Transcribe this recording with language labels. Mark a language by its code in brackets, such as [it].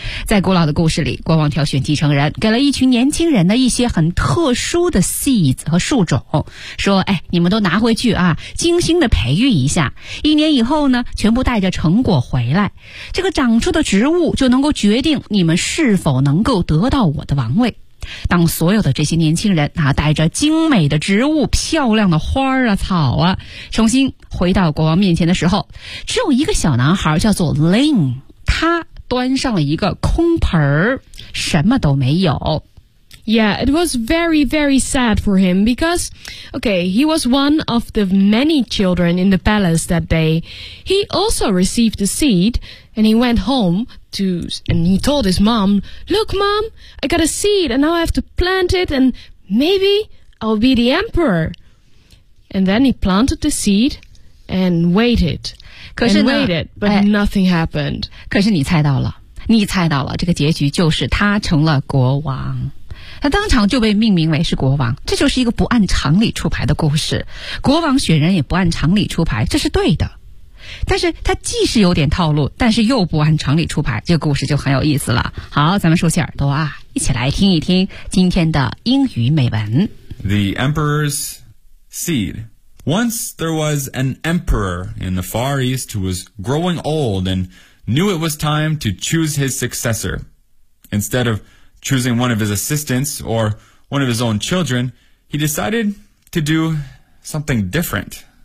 [zh] 在古老的故事里，国王挑选继承人，给了一群年轻人的一些很特殊的 seeds 和树种，说哎，你们都拿回去啊，精心的培育一下，一年以后呢，全部带着成果回来，这个长出的植物就能够决定你们是否能够得到我的王位。当所有的这些年轻人啊，带着精美的植物、漂亮的花啊、草啊，重新回到国王面前的时候，只有一个小男孩叫做 Lin， 他端上了一个空盆儿，什么都没有。 [en] Yeah, it was very, very sad for him because, okay, he was one of the many children in the palace that day. He also received the seed and he went home to, and he told his mom, look, mom, I got a seed and now I have to plant it and maybe I'll be the emperor. And then he planted the seed and waited. And waited, but nothing happened. [zh] 可是你猜到了。你猜到了，这个结局就是他成了国王，他当场就被命名为是国王，这就是一个不按常理出牌的故事。国王选人也不按常理出牌，这是对的，但是他既是有点套路，但是又不按常理出牌，这个故事就很有意思了。好，咱们竖起耳朵啊，一起来听一听今天的英语美文。 [en] The Emperor's Seed. Once there was an emperor in the Far East who was growing old andknew it was time to choose his successor. Instead of choosing one of his assistants or one of his own children, he decided to do something different.